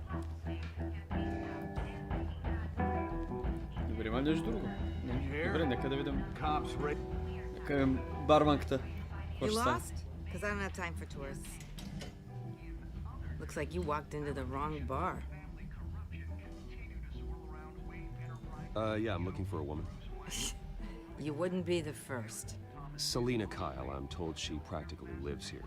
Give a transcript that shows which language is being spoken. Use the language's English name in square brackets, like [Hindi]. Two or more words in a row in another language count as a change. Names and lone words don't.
[Bulgarian] Добре, има ли нещо друго? Не. Добре, нека да видим. Нека видим барманката. [English] You lost? Because I don't have time for tourists. Looks like you walked into the wrong bar. Yeah, I'm looking for a woman. You wouldn't be the first. Selina Kyle, I'm told she practically lives here.